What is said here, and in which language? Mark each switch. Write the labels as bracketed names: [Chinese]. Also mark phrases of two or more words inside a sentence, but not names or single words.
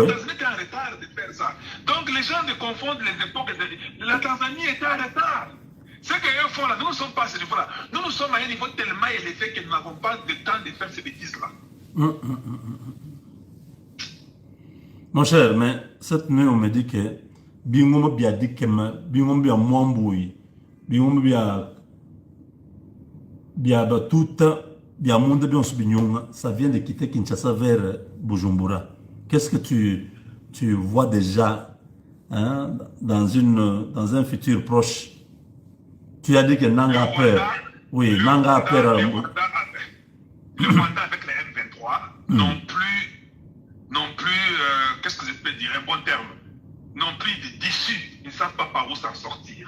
[French] Les Tanzaniens étaient en retard de faire ça. Donc les gens ne confondent les époques. La Tanzanie était en retard. Ce qu'eux font là, nous ne sommes pas à ce niveau-là. Nous sommes à un niveau tellement élevé que nous n'avons pas de temps de faire ces bêtises-là. Mon cher, mais cette nuit, on me dit que Bingom Bia Dikema, Bingom Bia Mwamboui, Bingom Bia Batuta, Bia Monde Bion Subinyonga, ça vient de quitter Kinshasa vers Bujumbura. qu'est-ce que tu vois déjà hein, dans un futur proche? Tu as dit que Nanga a peur. Oui, Nanga a peur. Le Rwanda avec les M23 non plus, qu'est-ce que je peux dire, un bon terme, non plus d'issue, ils ne savent pas par où s'en sortir.